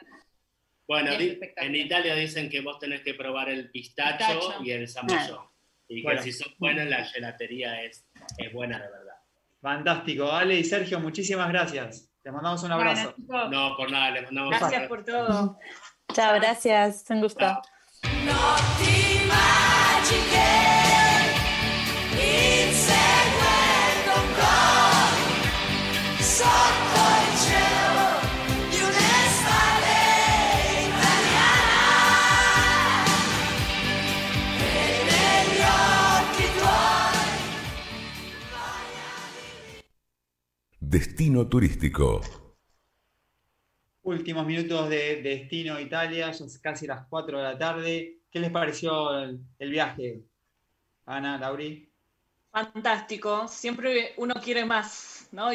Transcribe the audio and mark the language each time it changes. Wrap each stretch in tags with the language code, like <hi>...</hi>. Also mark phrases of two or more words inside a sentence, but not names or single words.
<es>Bueno, en Italia dicen que vos tenés que probar el pistacho y el zamballón. Y que si son buenos, la gelatería es buena de verdad. Fantástico. Ale y Sergio, muchísimas gracias. Te mandamos un abrazo. Bueno, no, por nada, les mandamos un abrazo. Gracias por todo. Chao, gracias. Un gusto.</es> <it>Notti magiche, inseguendo un gol sotto il cielo di un'estate italiana, e negli occhi tuoi.</it> <es>Destino turístico. Últimos minutos de Destino Italia, son casi las 4 de la tarde. ¿Qué les pareció el viaje? Ana, Lauri. Fantástico, siempre uno quiere más, ¿no?</es>